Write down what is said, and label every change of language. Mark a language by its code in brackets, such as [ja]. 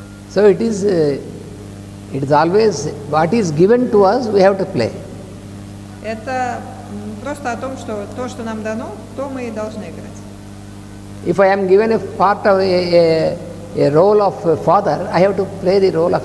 [en] So it is always what is given to us, we have to play. [ru] Это просто о том, что то, что нам дано, то мы и должны играть. [en] If I am given a part of a role of a father, I have to play the role of